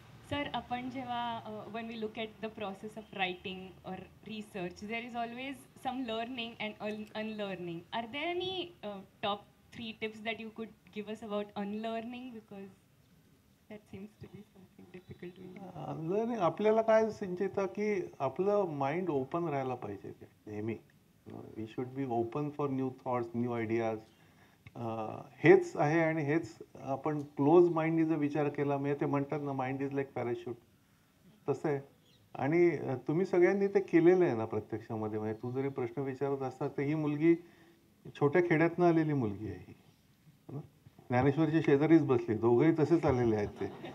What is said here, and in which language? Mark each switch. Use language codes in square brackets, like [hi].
[mr] Sir, आपण जेव्हा [en] when we look at the process of writing or research, there is always some learning and unlearning. Are there any top 3 tips that you could give us about unlearning, because that seems to be something difficult to do. [mr] Unlearning आपल्याला काय संचिता, की आपलं mind open राहायला पाहिजे नेहमी. [en] We should be open for new thoughts, new ideas. [mr] हेच आहे. आणि हेच आपण क्लोज माइंडनी जर विचार केला, म्हणजे ते म्हणतात ना, [en] mind is like parachute, [mr] तसं आहे. आणि तुम्ही सगळ्यांनी ते केलेलं आहे ना प्रत्यक्षामध्ये. म्हणजे तू जरी प्रश्न विचारत असता, तर ही मुलगी छोट्या खेड्यातनं आलेली मुलगी आहे. ही ज्ञानेश्वरची शेजारीच बसली, दोघंही तसेच आलेले आहेत ते.